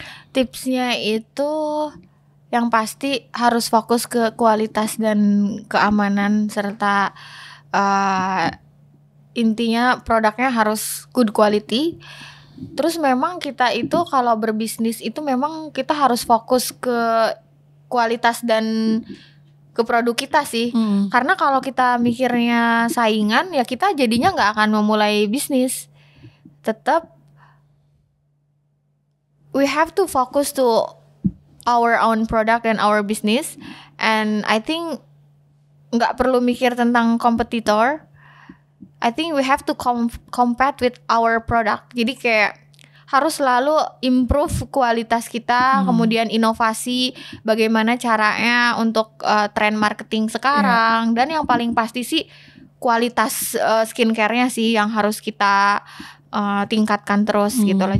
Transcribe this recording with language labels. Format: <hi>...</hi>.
<id>Tipsnya itu yang pasti harus fokus ke kualitas dan keamanan, serta intinya produknya harus good quality. Terus memang kita itu kalau berbisnis itu memang kita harus fokus ke kualitas dan ke produk kita sih. Karena kalau kita mikirnya saingan ya kita jadinya nggak akan memulai bisnis. Tetap</id> <en>we have to focus to our own product and our business, and I think</en> <id>nggak perlu mikir tentang kompetitor.</id> <en>I think we have to compete with our product.</en> <id>Jadi kayak harus selalu improve kualitas kita, kemudian inovasi bagaimana caranya untuk tren marketing sekarang, dan yang paling pasti sih kualitas skincare-nya sih yang harus kita tingkatkan terus gitu loh.</id>